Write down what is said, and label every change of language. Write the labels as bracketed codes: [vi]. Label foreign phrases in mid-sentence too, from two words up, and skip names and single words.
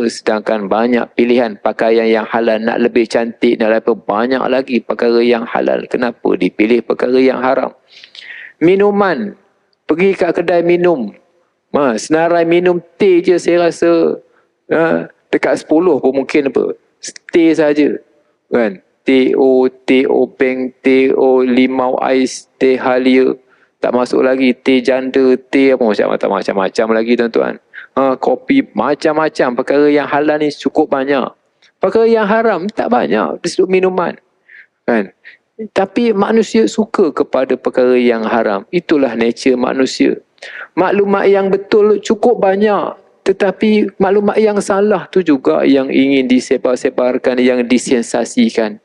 [ms] Sedangkan banyak pilihan pakaian yang halal, nak lebih cantik, nak lebih banyak lagi perkara yang halal. Kenapa dipilih perkara yang haram? Minuman, pergi kat kedai minum, senarai minum teh je saya rasa dekat 10 pun mungkin apa, teh saja, kan? Teh obeng, teh limau ais, teh halia, tak masuk lagi teh janda, teh apa macam-macam lagi tuan-tuan. Kopi, macam-macam perkara yang halal ni cukup banyak. Perkara yang haram tak banyak disebut minuman. Kan? Tapi manusia suka kepada perkara yang haram. Itulah nature manusia. Maklumat yang betul cukup banyak. Tetapi maklumat yang salah tu juga yang ingin disebar-sebarkan, yang disensasikan.